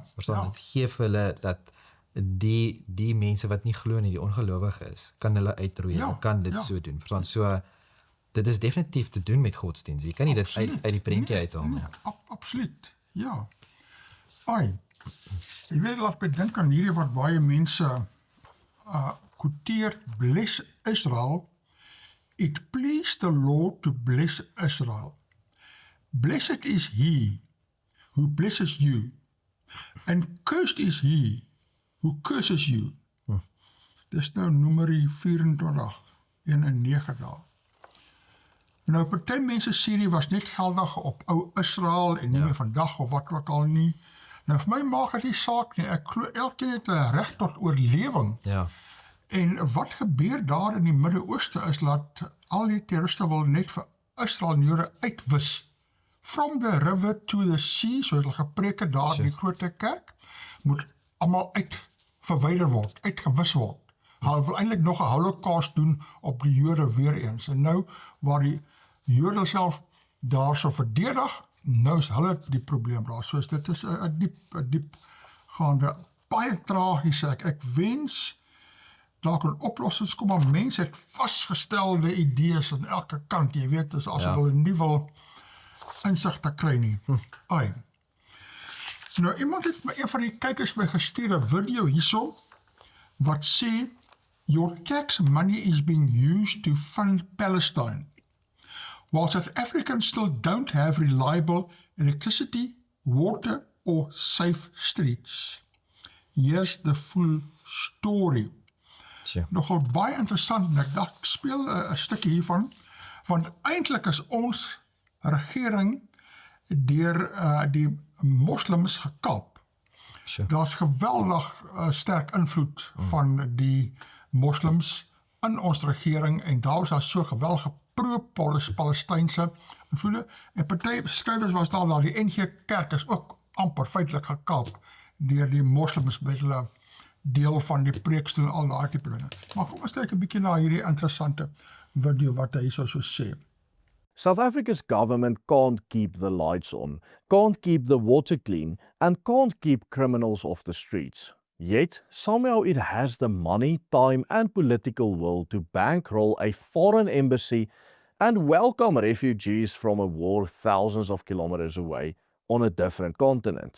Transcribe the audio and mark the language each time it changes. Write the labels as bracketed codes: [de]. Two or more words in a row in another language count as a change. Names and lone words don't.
[af] Verstaan, dit gee vir hulle dat die mense wat nie glo nie, die ongelowige is, kan hulle uitroei, kan dit so doen. Verstaan, so, dit is definitief te doen met godsdienst. Jy kan nie dit uit die prentjie uithaal. Nee, absoluut, ja. Jy weet, laat my dink aan hierdie wat baie mense quoteer, [en] bless Israel. It pleased the Lord to bless Israel. Blessed is he who blesses you, and cursed is he who curses you. [af] Dis nou Numeri 24, 1 en 9 daar. Nou, party mense sê die was net geldig op ou Israel en nie meer vandag of wat ook al nie. Nou, vir my maak dit nie saak nie. Ek glo elkeen het 'n reg tot oorlewing. Ja. En wat gebeur daar in die Midde-Ooste is dat al die terroriste wil net vir Israel en Jode uitwis. [en] From the river to the sea, [af] so het hulle gepreek het daar in die grote kerk, moet almal verwyder word, uitgewis word. Hulle wil eintlik nog 'n holocaust doen op die Jode weer eens. En nou, waar die Jode self daar so verdedig, nou is hulle die probleem daar. So dit is 'n diep gaande, baie tragies. Ek wens daar kan oplossings kom, maar mense het vasgestelde idees aan elke kant, jy weet, is as hulle nie wil insig te kry nie. Nou, iemand het my, een van die kykers my gestuur 'n video hierso, wat sê, [en] your tax money is being used to fund Palestine. while South Africans still don't have reliable electricity, water or safe streets. Here's the full story. [af] Tja. Nogal baie interessant en ek dink ek speel 'n stukkie hiervan, want eintlik is ons regering deur die moslems gekap. Sure. Daar's geweldig sterk invloed van die moslems in ons regering en daar was daar so geweldige pro-Palestynse invloede en party skrywers was daar dat die NG Kerk is ook amper feitelik gekaap deur die moslems met hulle deel van die preekstoel en al daai tipe dinge. Maar kom ons kyk 'n bietjie na hierdie interessante video wat hy so sê. [en] South Africa's government can't keep the lights on, can't keep the water clean, and can't keep criminals off the streets. Yet, somehow it has the money, time, and political will to bankroll a foreign embassy and welcome refugees from a war thousands of kilometers away on a different continent.